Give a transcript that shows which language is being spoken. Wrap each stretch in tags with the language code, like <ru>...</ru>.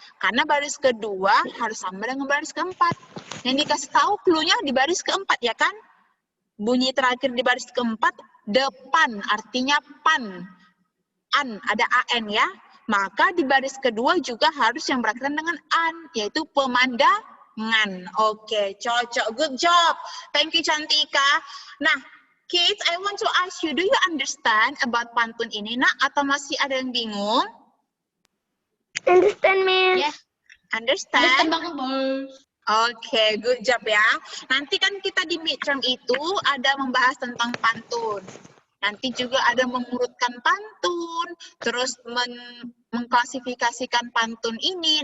<id>Karena baris kedua harus sama dengan baris keempat. Yang dikasih tahu clue-nya di baris keempat ya kan? Bunyi terakhir di baris keempat depan, artinya pan. An, ada an ya, maka di baris kedua juga harus yang berakhiran dengan an, yaitu pemandangan. Oke, cocok, good job. Thank you Cantika.</id> <en>Nah, kids, I want to ask you, do you understand about pantun</en> <id>ini, nak? Atau masih ada yang bingung?</id> <en>Understand, Miss? Yes. Understand? Understand</en> <id>banget, Bos. Oke,</id> <en>good job</en> <id>ya. Nanti kan kita di midterm itu ada membahas tentang pantun. Nanti juga ada mengurutkan pantun, terus mengklasifikasikan pantun ini.</id>